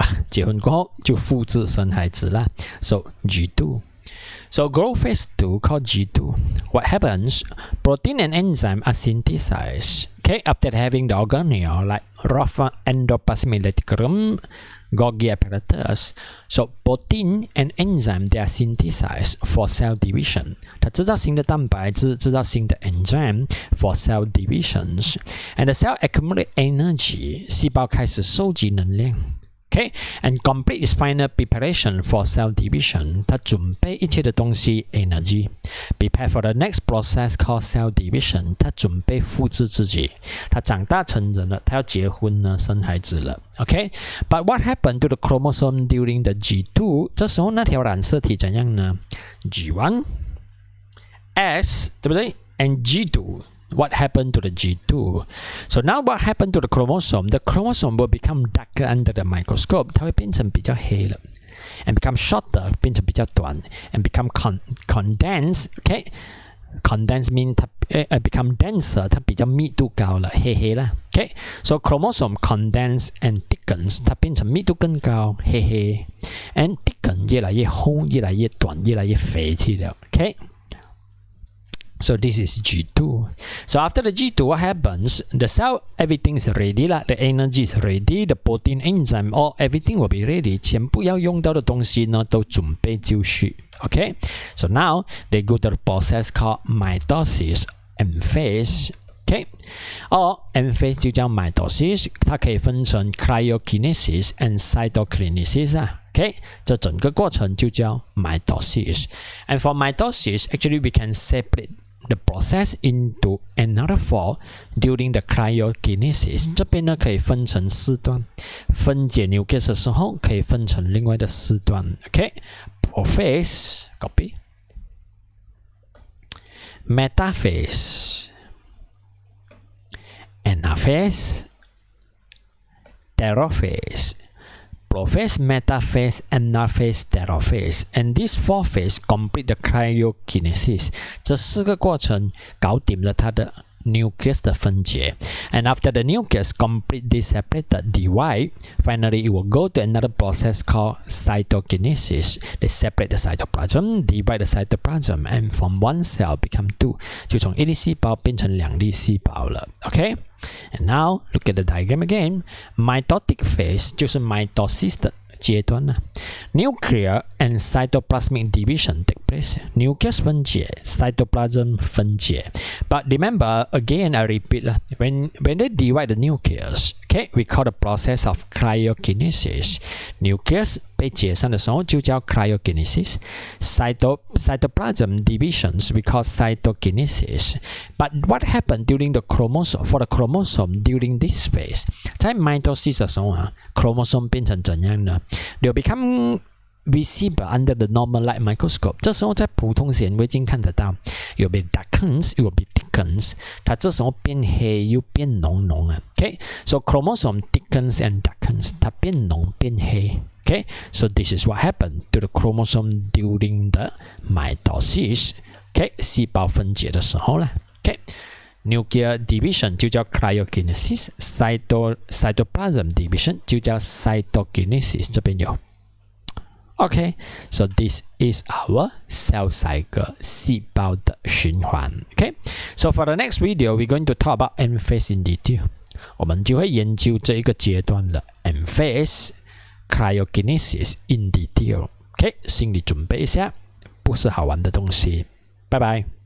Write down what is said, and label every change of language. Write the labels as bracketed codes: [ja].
[zh] 结婚过后就复制生孩子啦。 [en] So G2.So growth phase 2 called G2. What happens? Protein and enzyme are synthesized. Okay, after having the organelle like rough endoplasmic reticulum, Golgi apparatus. So protein and enzyme they are synthesized for cell division. [zh] 它制造新的蛋白质，制造新的 enzyme for cell divisions. [en] And the cell accumulate energy. 细胞开始收集能量。 Okay, and complete its final preparation for cell division. [zh] 它准备一切的东西 energy. [en] Prepare for the next process called cell division. [zh] 它准备复制自己。它长大成人了，它要结婚呢，生孩子了。 [en] Okay, but what happened to the chromosome during the G2? [zh] 这时候那条染色体怎样呢？ [en] G1, S, 对不对？ And G2.What happened to the G2? So now what happened to the chromosome? The chromosome will become darker under the microscope. [zh] 它会变成比较黑了 and become shorter, 变成比较短 and become condensed. [en] Okay, condensed means 它become denser. [zh] 它比较密度高了，黑黑了。 [en] Okay, so chromosome condense and thickens. [zh] 它变成密度更高，黑黑 and thicken 越来越厚，越来越短，越来越肥去了。 [en] Okay.So this is G2. So after the G2, what happens? The cell, everything is ready. The energy is ready. The protein, enzyme, all everything will be ready. [zh] 全部要用到的东西呢，都准备就绪。 [en] Okay? So now they go to the process called mitosis, M phase. Okay? [zh] Or M phase 就叫 mitosis. 它可以分成 cryokinesis and cytokinesis 啊。 Okay, 这整个过程就叫 mitosis. [en] And for mitosis, actually we can separate the process into another four during the cryokinesis. [zh] 这边呢可以分成四段，分解 nucleus 的时候可以分成另外的四段。 [en] Okay, prophase, copy, metaphase, anaphase, telophase, prophase, metaphase, anaphase, telophase, and these 4 phases complete the cryokinesis. 这4个过程搞定了它的 nucleus 的分解 and after the nucleus complete this separated divide, finally it will go to another process called cytokinesis. They separate the cytoplasm, divide the cytoplasm, and from 1 cell become 2. [zh] 就从1粒细胞变成2粒细胞了 OK? [en] And now look at the diagram again. Mitotic phase 就是 mitosis 的阶段呢 Nuclear and cytoplasmic division take place. Nucleus 分解 cytoplasm 分解 But remember, again I repeat, when they divide the nucleus, okay, we call the process of cryokinesis. [zh] Nucleus 被解散的时候就叫 cryokinesis. [en] Cytoplasm divisions we call cytokinesis. But what happened during the chromosome? For the chromosome during this phase, 在 mitosis 的时候chromosome 变成怎样呢？ They'll become visible under the normal light microscope. [zh] 这时候在普通显微镜看得到，有 be darkens, it will be thickens. 它这时候变黑又变浓浓啊。 [en] Okay, so chromosome thickens and darkens. 它变浓变黑。 Okay, so this is what happened to the chromosome during the mitosis. [zh] Okay, 细胞分解的时候啦。 Okay, nuclear division 就叫 cryokinesis, cytoplasm division 就叫 cytokinesis. 这边有。 [en] Okay, so this is our cell cycle, 细胞的循环。 Okay, so for the next video, we're going to talk about M phase in detail. [zh] 我们就会研究这一个阶段的 M phase, cryokinesis in detail. Okay, 心理准备一下，不是好玩的东西。拜拜。